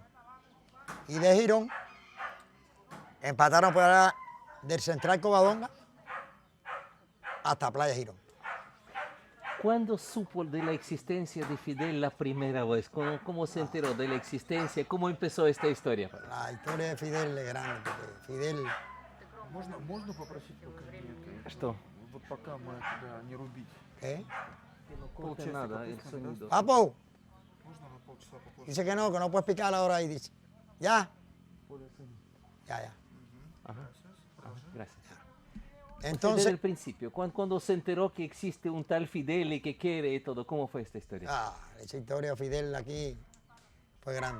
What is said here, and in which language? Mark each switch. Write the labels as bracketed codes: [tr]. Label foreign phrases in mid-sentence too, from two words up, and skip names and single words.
[es] Y de Girón empataron por allá del Central Covadonga hasta Playa Girón. ¿Cuándo supo de la existencia de Fidel la primera vez? ¿Cómo se enteró de la existencia? ¿Cómo empezó esta historia? La historia de Fidel es grande, porque Fidel... [ru] Можно попросить пока нет? Что? Вот пока мы туда не рубить. [es] ¿Qué? No corte nada, el sonido. ¡Papo! [ru] Можно на полчаса попозже? [es] Dice que no puedes picar ahora ahí, dice. ¿Ya? Ya. Ajá. Gracias. Desde Entonces, el principio, cuando se enteró que existe un tal Fidel y que quiere y todo, ¿cómo fue esta historia? esa historia de Fidel aquí fue grande.